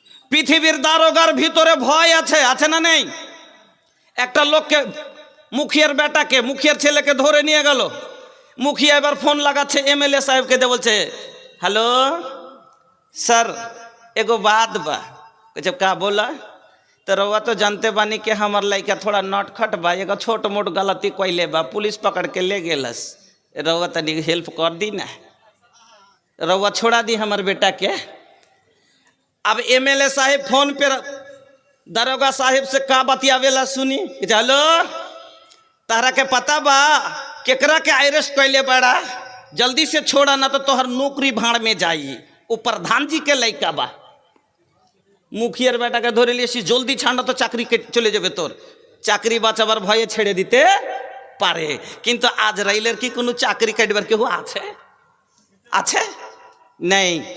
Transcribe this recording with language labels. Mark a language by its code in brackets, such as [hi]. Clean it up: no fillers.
[bn] পৃথিবীর দারোগার ভিতরে ভয় আছে, আছে না নেই? একটা লোককে, মুখিয়ার বেটাকে, মুখিয়ার ছেলেকে ধরে নিয়ে গেল। মুখিয়া এবার ফোন লাগাচ্ছে এমএলএ সাহেবকে দিয়ে, বলছে হ্যালো [bho] सर एगो बात बा। जब का बोला? तो रउआ तो जानते बानी कि हमार लड़का थोड़ा नटखट बा, एगो छोट मोट गलती कैले बा, पुलिस पकड़ के ले गेलस। रउआ तनी हेल्प कर दी ना, रउआ छोड़ा दी हमार बेटा के। अब एमएलए साहेब फोन पे दारोगा साहेब से का बतियावेला सुनी। हेलो, तारा के पता बा केकरा के अरेस्ट कैले बड़ा? जल्दी से छोड़ा ना तो तोहर नौकरी भाड़ में जाई। वो प्रधान जी के लड़का बा। मुखियार बेटा के धरे लिएছি, जल्दी [bn] ছাড়া তো চাকরি চলে যাবে তোর। চাকরি বাঁচাবার ভয়ে ছেড়ে দিতে পারে, কিন্তু আজরাইলের কি কোনো চাকরি কাটবার কেউ আছে? আছে? নেই।